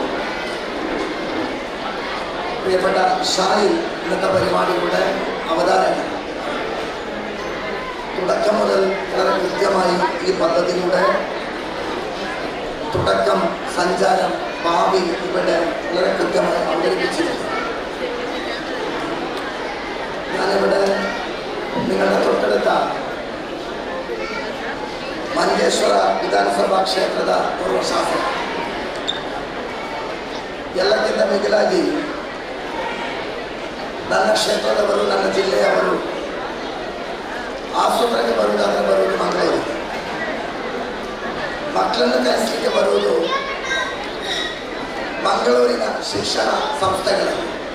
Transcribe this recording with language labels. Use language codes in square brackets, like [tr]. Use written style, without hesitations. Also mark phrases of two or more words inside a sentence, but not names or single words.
[ml] പ്രിയപ്പെട്ട ഷായിൽ ഇന്നത്തെ പരിപാടിയുടെ അവതാരകൻ തുടക്കം മുതൽ വളരെ കൃത്യമായി ഈ പദ്ധതിയുടെ തുടക്കം, സഞ്ചാരം, ഭാവി ഇവിടെ വളരെ കൃത്യമായി അവതരിപ്പിച്ചിട്ടുണ്ട്. ഞാനിവിടെ നിങ്ങളുടെ തൊട്ടടുത്ത [kn] ಮಂಜೇಶ್ವರ ವಿಧಾನಸಭಾ ಕ್ಷೇತ್ರದ ಪೂರ್ವ ಶಾಸಕ, ಎಲ್ಲಕ್ಕಿಂತ ಮಿಗಿಲಾಗಿ ನನ್ನ ಕ್ಷೇತ್ರದವರು, ನನ್ನ ಜಿಲ್ಲೆಯವರು ಆಸ್ಪತ್ರೆಗೆ ಬರುವುದಾದ್ರೆ ಬರುವುದು ಮಂಗಳೂರು, ಮಕ್ಕಳನ್ನು ಕಲಿಸಲಿಕ್ಕೆ ಬರುವುದು ಮಂಗಳೂರಿನ ಶಿಕ್ಷಣ ಸಂಸ್ಥೆಗಳಲ್ಲಿ.